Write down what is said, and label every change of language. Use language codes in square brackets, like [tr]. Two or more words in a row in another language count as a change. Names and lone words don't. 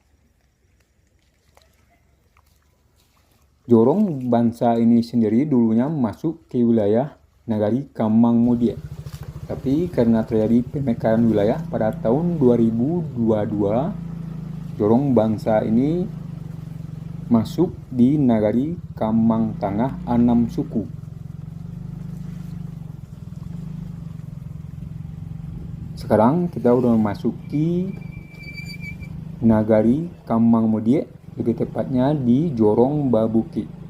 [id] Jorong Bansa ini sendiri dulunya masuk ke wilayah Nagari Kamang Mudie. Tapi karena terjadi pemekaran wilayah pada tahun 2022, Jorong Bansa ini masuk di Nagari Kamang Tangah Anam Suku. Sekarang kita udah memasuki Nagari Kamang Mudie, lebih tepatnya di Jorong Babukik.